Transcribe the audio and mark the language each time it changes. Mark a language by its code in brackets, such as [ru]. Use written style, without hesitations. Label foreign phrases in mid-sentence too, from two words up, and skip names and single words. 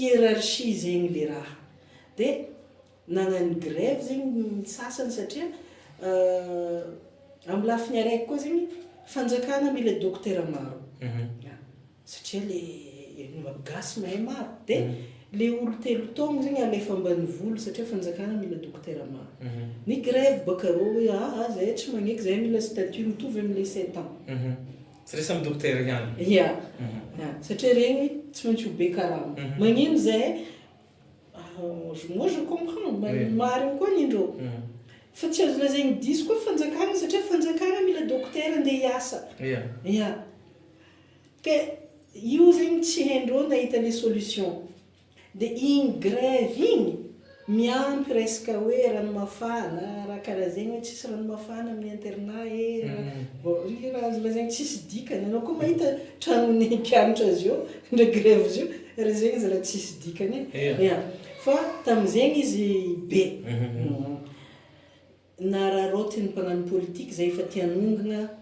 [mg] hiérarchie zegny le raha dia nagnano grève zegny sasany satria amin'ny lafiny araiky koa zegny fanjakana mila dokotera maro satria le gasy mahay maro dia le olo 3 taogno zegny alefa ambany volo satria fanjakana mila dokotera maro ny grève bakareo hoe zay tsy magneky zay mila statut mitovy amin'le 7 ans satria samy dokotera ihany satria regny tsy maintsy ho be karama magnino zay [fr] moi je comprends [mg] mariny koa nindreo fa tsy azo lazaigny diso koa fanjakana satria fanjakana mila dokotera andeha hiasa ka io zegny tsy haindreo nahita le solution dia igny grève igny miampy resaka hoe ranomafana raha karaha zegny hoe tsisy ranomafana amin'ny internat raha azo lazaigny tsisy dikany anao koa mahita tranony mpianatra azy io ndra grève izy io raha zegny izy raha tsisy dikany fa tamin'izegny izy be na raha rotiny mpanano politique zay efa tianongana